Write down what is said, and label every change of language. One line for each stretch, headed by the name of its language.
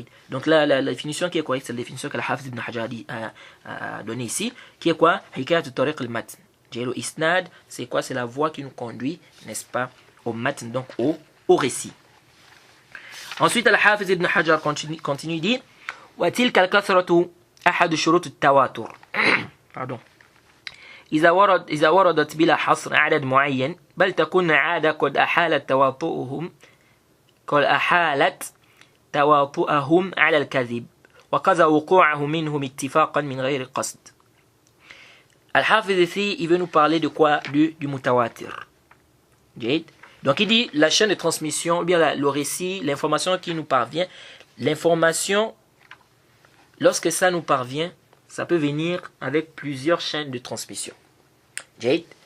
French: Donc là, la définition qui est correcte, c'est la définition que Al-Hafiz ibn Hajar a donnée ici, qui est quoi?
Arabic: Hikayat tariq al-matn.
French: Le isnad, c'est quoi? C'est la voie qui nous conduit, n'est-ce pas, au matn, donc au récit. Ensuite, Al-Hafiz ibn Hajar continue, dit
Arabic: وتلك الكثرة أحد شروط التواتر.
French: Pardon.
Arabic: إذا وردت بلا حصر عدد معين بل تكون عادة قد أحالت تواطؤهم على الكذب وكذا وقوعه منهم اتفاقا من غير قصد.
French: Al-Hafiz ici, il veut nous parler de quoi? Du mutawatir. Donc il dit la chaîne de transmission, ou bien le récit, l'information qui nous parvient, l'information, lorsque ça nous parvient, ça peut venir avec plusieurs chaînes de transmission. Jade.